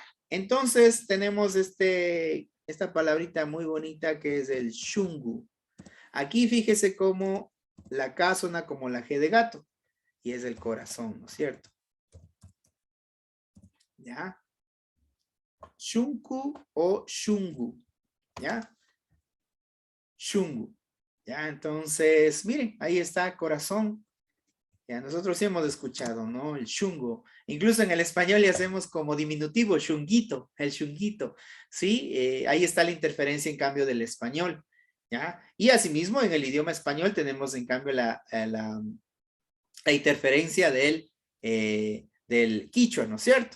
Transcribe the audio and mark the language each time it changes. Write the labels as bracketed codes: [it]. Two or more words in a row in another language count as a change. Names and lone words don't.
[es] Entonces tenemos esta palabrita muy bonita que es el shungu. Aquí fíjese cómo la K suena como la G de gato. Y es el corazón, ¿no es cierto? ¿Ya? Shunku o shungu. ¿Ya? Shungu. ¿Ya? Entonces, miren, ahí está corazón. Ya, nosotros sí hemos escuchado, ¿no? El shungo. Incluso en el español le hacemos como diminutivo, shunguito, el shunguito. ¿Sí? Ahí está la interferencia en cambio del español. ¿Ya? Y asimismo en el idioma español tenemos en cambio la interferencia del quichua, ¿no es cierto?